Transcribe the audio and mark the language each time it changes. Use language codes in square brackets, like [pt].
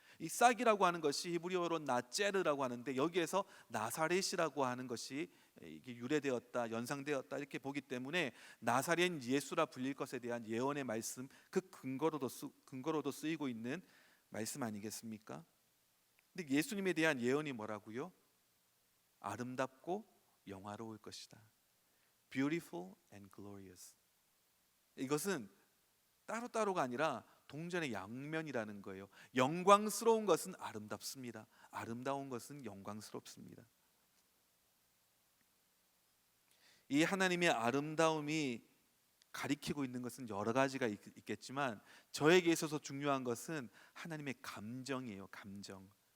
[ko] 이 싹이라고 하는 것이 히브리어로 나제르라고 하는데, 여기에서 나사렛이라고 하는 것이 이게 유래되었다, 연상되었다 이렇게 보기 때문에 나사렛 예수라 불릴 것에 대한 예언의 말씀, 그 근거로도 쓰이고 있는 말씀 아니겠습니까? 근데 예수님에 대한 예언이 뭐라고요? 아름답고 영화로울 것이다. [en] Beautiful and glorious. [ko] 이것은 따로따로가 아니라 동전의 양면이라는 거예요. 영광스러운 것은 아름답습니다. 아름다운 것은 영광스럽습니다. 이 하나님의 아름다움이 가리키고 있는 것은 여러 가지가 있겠지만 저에게 있어서 중요한 것은 하나님의 감정이에요. 감정.